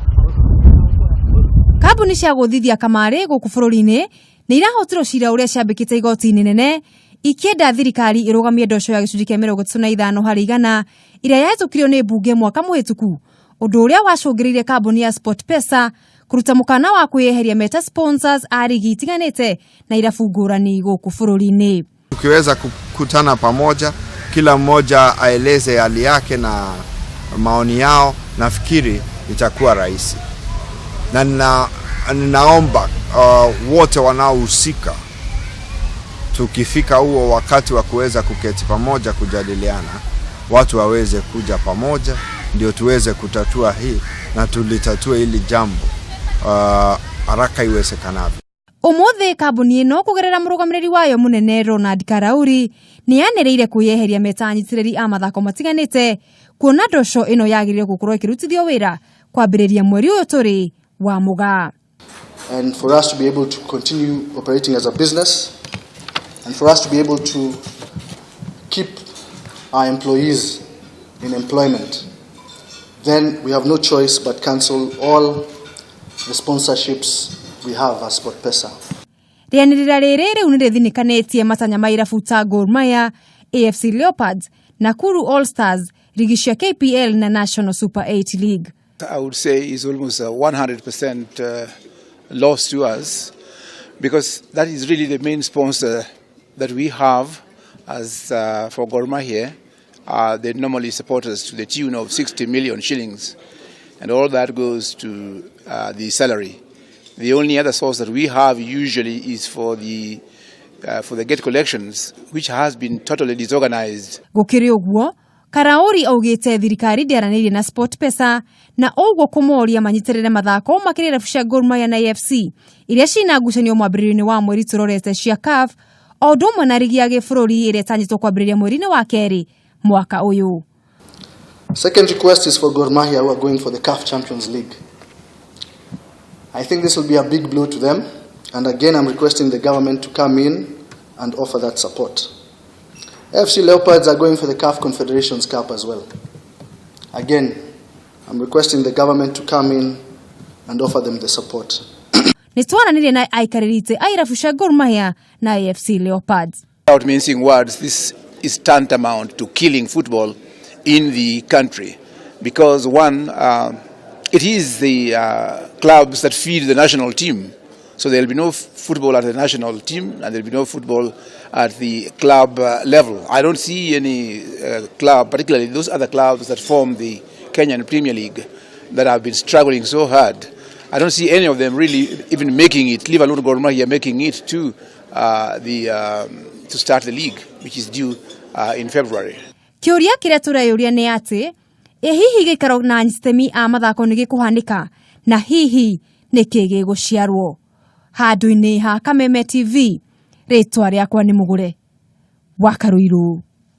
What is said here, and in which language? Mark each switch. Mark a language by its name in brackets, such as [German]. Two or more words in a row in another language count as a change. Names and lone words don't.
[Kikuyu] Kambuni cia gũthithia kamari guku bururi-ini ni irahotirwo cira uria ciambĩkĩte igoti-inĩ nene ikienda thirikari irugamie ndosho ya gĩcunjĩ kĩa 35 harĩ igana iria yahĩtũkirio nĩ mbunge mwaka mũhĩtũku, ũndũ ũrĩa wacũngĩrĩirie kambuni ya Sportpesa kuruta mukana wa kwiyeheria meta sponsors a ligi itiganite na irabu ngũrani guku bururi-ini. [Swahili] Tukiweza kukutana pamoja, kila mmoja aeleze hali yake na maoni yao, nafikiri itakuwa rahisi. Na ninaomba wote wanaohusika, tukifika huo wakati wa kuweza kuketi pamoja kujadiliana, watu waweze kuja pamoja ndio tuweze kutatua hii na tulitatue hili jambo haraka iwezekanavyo. [Kikuyu] Umuthi kambuni ino kugerera murugamiriri wayo munene Ronald Karauri ni yanereire kwiyeheria meta anyitiriri a mathako matiganite kuona ndosho ino yagirire gukorwo ikirutithio wira kwambiriria mweri uyu turi wa Mugaa. [English] And for us to be able to continue operating as a business, and for us to be able to keep our employees in employment, then we have no choice but cancel all the sponsorships we have as Sportpesa. [Kikuyu] Rianirira riri riu ni rithinikanĩtie matanya ma irabu ta Gor Mahia, AFC Leopards, Nakuru All Stars, ligi cia KPL na National Super 8 League. [English] I would say is almost a 100% loss to us, because that is really the main sponsor that we have as for Gor Mahia. They normally support us to the tune of 60 million shillings, and all that goes to the salary. The only other source that we have usually is for the gate collections, which has been totally disorganized. [Kikuyu] Gukiri uguo, Karauri augite thirikari ndiaranĩirie na Sportpesa na uguo kumoria manyitirire mathako makirira cia Gor Mahia na AFC iria cina ngucanio mwambĩrĩrio-inĩ wa mweri turorete cia CAF o ũndũ ũmwe na ligi ya gĩbũrũri iria itanyitwo kwambĩrĩria mweri-inĩ wa kerĩ mwaka uyu. [English] Second request is for Gor Mahia, who are going for the CAF Champions League. I think this will be a big blow to them, and again I'm requesting the government to come in and offer that support. AFC Leopards are going for the CAF Confederations Cup as well. Again, I'm requesting the government to come in and offer them the support. [Kikuyu] Nitwaranĩrie na aikarĩrĩte a irabu cia Gor Mahia na AFC Leopards. [English] Without mincing words, this is tantamount to killing football in the country, because one, it is the clubs that feed the national team. So there will be no football at the national team, and there will be no football at the club level. I don't see any club, particularly those other clubs that form the Kenyan Premier League, that have been struggling so hard. I don't see any of them really even making it, leave alone Gor Mahia making it to to start the league, which is due in February. [Kikuyu] Kiuria kiria turayuria ni ati hihi gikaro na nyitemi a mathako ni gikuhanika na hihi ni kigi guciarwo. Handu-ini ha Kameme TV, ritwa riakwa ni Mugure wa Karuiru.